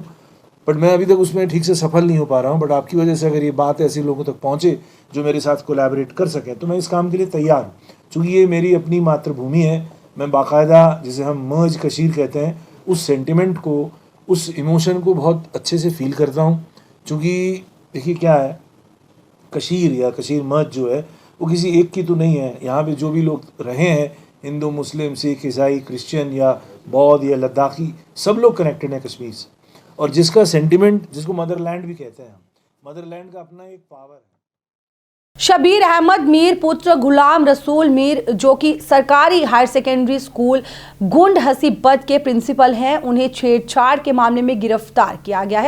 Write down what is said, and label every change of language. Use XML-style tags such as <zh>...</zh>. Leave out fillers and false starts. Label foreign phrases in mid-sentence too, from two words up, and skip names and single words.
<hi>बट मैं अभी तक उसमें ठीक से सफल नहीं हो पा रहा हूँ। बट आपकी वजह से अगर ये बात ऐसे लोगों तक पहुँचे जो मेरे साथ कोलैबोरेट कर सकें, तो मैं इस काम के लिए तैयार हूँ। चूँकि ये मेरी अपनी मातृभूमि है, मैं बाकायदा, जिसे हम</hi> <ks>मर्ज कशीर</ks> <hi>कहते हैं, उस सेंटिमेंट को, उस इमोशन को बहुत अच्छे से फील करता हूँ। चूँकि देखिए क्या है, कशीर या</hi> <ks>कशीर मर्ज</ks> <hi>जो है वो किसी एक की तो नहीं है। यहाँ पे जो भी लोग रहे हैं, हिंदू, मुस्लिम, सिख, ईसाई, क्रिश्चियन या बौद्ध या लद्दाखी, सब लोग कनेक्टेड हैं कश्मीर से। और जिसका सेंटिमेंट, जिसको मदरलैंड भी कहते हैं, मदरलैंड का अपना एक पावर है। शबीर अहमद मीर पुत्र गुलाम रसूल मीर, जो कि सरकारी हायर सेकेंडरी स्कूल गुंड हसीबत के प्रिंसिपल हैं, उन्हें छेड़छाड़ के मामले में गिरफ्तार किया गया है।</hi>